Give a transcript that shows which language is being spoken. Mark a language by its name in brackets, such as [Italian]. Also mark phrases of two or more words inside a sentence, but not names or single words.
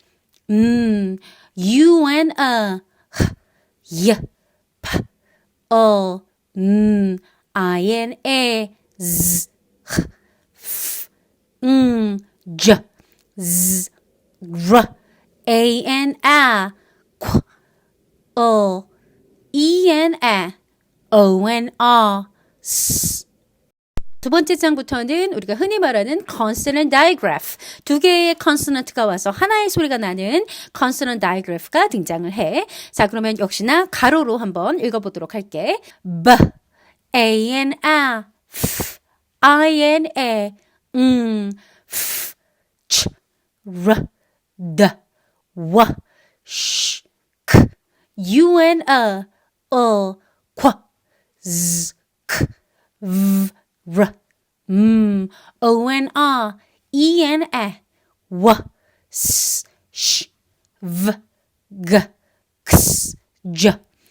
[English] U, N, H, Y, P, O, I, N, A, Z, H, F, J, Z, R, A, N, A, Q, O, E, N, A, O, N, R, S. [Korean] 두 번째 장부터는 우리가 흔히 말하는 [English] consonant digraph. [Korean] 두 개의 consonant가 와서 하나의 소리가 나는 [English] consonant digraph [Korean] 가 등장을 해. 자, 그러면 역시나 가로로 한번 읽어보도록 할게. [English] B, A, N, A, F, I, N, A, F, Ch, R, D, W, Sh, K, U, N, O, Q, Z, K, V, R, O, N, R, E, N, A, W, S, Sh, V, G, X, J, H,